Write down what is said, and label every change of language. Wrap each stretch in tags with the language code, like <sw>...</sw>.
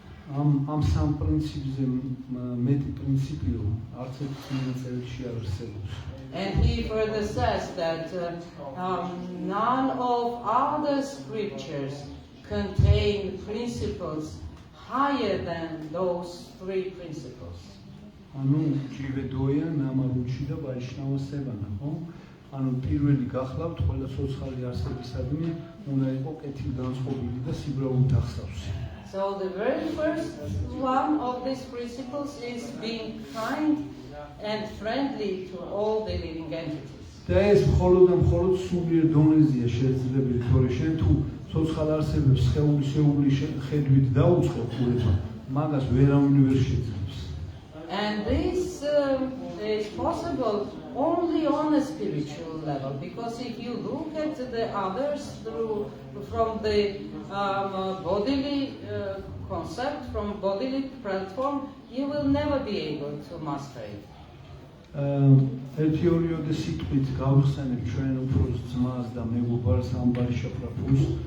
<ka>ამ სამ პრინციპზე მეტი პრინციპიო არც ერთ წერილში არ არსებობს.</ka> <en>And he further says that none of other scriptures contain principles higher than those three principles.</en> <ka>ანუ ჯივე დოია, ნამარუჩი და ვაიშნავა სევანა, ხო? ანუ პირველი გახლავთ ყველა ცოცხალი არსებისადმი უნდა იყო კეთილგანწყობილი და სიბრაულით ახსავსი.</ka> <en>So the very first one of these principles is being kind and friendly to all the living entities.</en> <ka>და ეს მხოლოდ და მხოლოდ სულიერ დონეზეა შესაძლებელი, თორე შენ თუ ცოცხალ არსებებს სხეულის ხედვით დაუწყებ ყურება, მაგას ვერავინ ვერ შეძლებს.</ka> <en>And this is possible only on a spiritual level, because if you look at the others from the bodily concept, from bodily platform, you will never be able to master it.</en> <ka>ერთი ორიოდე სიტყვით გავხსენებ ჩვენ უფროს ძმას და მეგობარს ამბარიშა პრაფუს.</ka>